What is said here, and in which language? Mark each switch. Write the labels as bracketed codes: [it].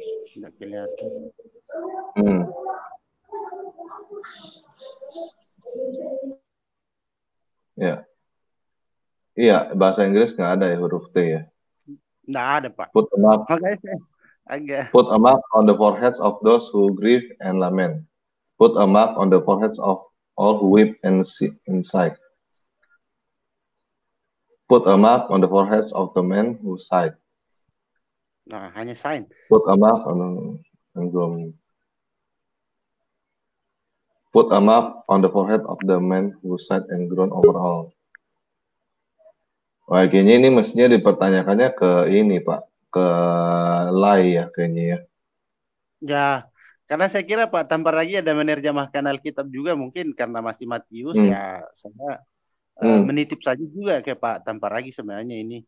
[id] Tidak kelihatan. Ya. Iya, bahasa Inggris nggak ada ya huruf T ya. Nggak ada, Pak. [en] Put a mark. Put a mark on the foreheads of those who grieve and lament. Put a mark on the foreheads of all who weep and sigh. Put a mark on the foreheads of the men who sigh. [id] Nah, hanya sign. [en] Put a mark on Put a mark on the forehead of the men who sighed and groan over all. [id] Wah, kayaknya ini mestinya dipertanyakannya ke ini Pak, ke Lai ya kayaknya ya. Ya, karena saya kira Pak Tampar lagi ada menerjemahkan Alkitab juga mungkin karena masih Matius ya saya menitip saja juga ke Pak Tampar lagi sebenarnya ini.